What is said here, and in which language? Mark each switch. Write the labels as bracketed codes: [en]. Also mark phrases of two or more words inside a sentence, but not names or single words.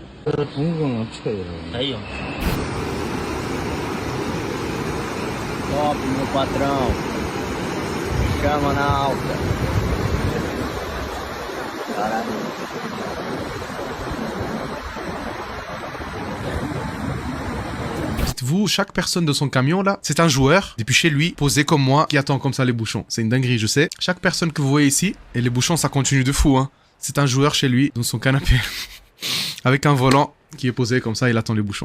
[pt] Aí, ó. Top, meu patrão. Chama na alta. Caralho. [fr] Vous, chaque personne de son camion là, c'est un joueur depuis chez lui, posé comme moi, qui attend comme ça les bouchons. C'est une dinguerie, je sais. Chaque personne que vous voyez ici, et les bouchons ça continue de fou, hein. C'est un joueur chez lui, dans son canapé, avec un volant qui est posé comme ça, il attend les bouchons.